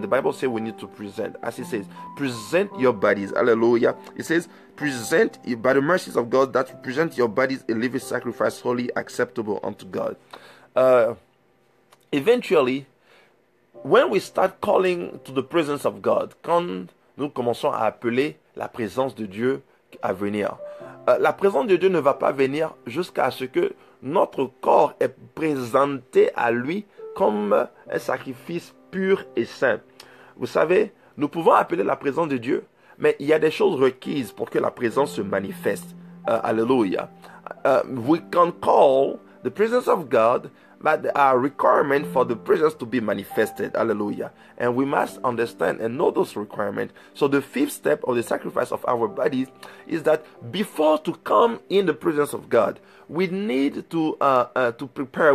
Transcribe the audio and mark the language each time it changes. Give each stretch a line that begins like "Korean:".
English: The Bible says we need to present. As it says, present your bodies. Hallelujah. It says, present by the mercies of God, that you present your bodies a living sacrifice, holy, acceptable unto God. Eventually, when we start calling to the presence of God,
French: quand nous commençons à appeler la présence de Dieu à venir, la présence de Dieu ne va pas venir jusqu'à ce que notre corps est présenté à lui comme un sacrifice pur et saint. Vous savez, nous pouvons appeler la présence de Dieu, mais il y a des choses requises pour que la présence se manifeste.
English: Hallelujah. We can call the presence of God, but there are requirements for the presence to be manifested. Hallelujah. And we must understand and know those requirements. So the fifth step of the sacrifice of our bodies is that before to come in the presence of God, we need to prepare.